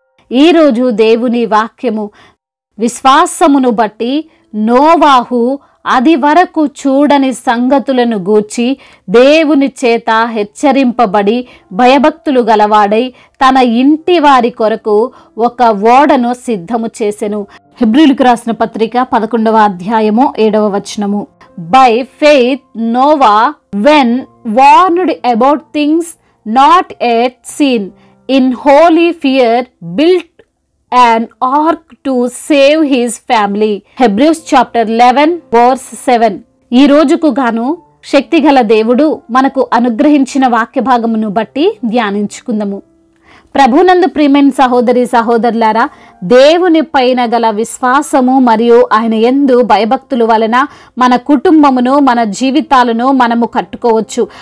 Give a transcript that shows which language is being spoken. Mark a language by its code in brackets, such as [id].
[te] ఈరోజు దేవుని వాక్యము, విశ్వాసమును బట్టి నోవాహు అది వరకు చూడని సంగతులను గూర్చి దేవుని చేత హెచ్చరింపబడి భయభక్తులు గలవాడై తన ఇంటి వారి కొరకు ఒక ఓడను సిద్ధము చేసెను. హెబ్రీయులకు రాసిన పత్రిక 11వ అధ్యాయము 7వ వచనము. [en] By faith Noah, when warned about things not yet seen, in holy fear built an ark to save his family. Hebrews chapter 11 verse 7. [te] ఈ రోజుకు గాను శక్తిగల దేవుడు మనకు అనుగ్రహించిన వాక్య భాగమును బట్టి ధ్యానించుకుందాము. ప్రభునందు ప్రియమైన సహోదరి సహోదరులారా, దేవుని పైన గల విశ్వాసము మరియు ఆయన యందు భయభక్తుల వలన మన కుటుంబమును మన జీవితాలను మనము కట్టుకోవచ్చు.